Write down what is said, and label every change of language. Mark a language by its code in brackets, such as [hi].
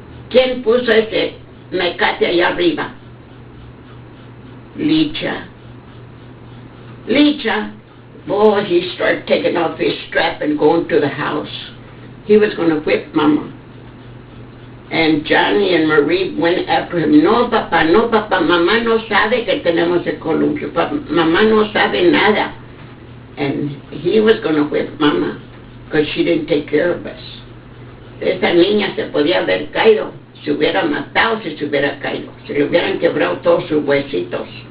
[es] ¿Quién puso ese mecate allá arriba? Licha. Licha. [en] Boy, he started taking off his strap and going to the house. He was going to whip Mama. And Johnny and Marie went after him. [es] No, papá, mamá no sabe que tenemos el columpio. Mamá no sabe nada. [en] And he was going to whip Mama because she didn't take care of us. [es] Esa niña se podía haber caído. Se hubiera matado si se hubiera caído. Se le hubieran quebrado todos sus huesitos.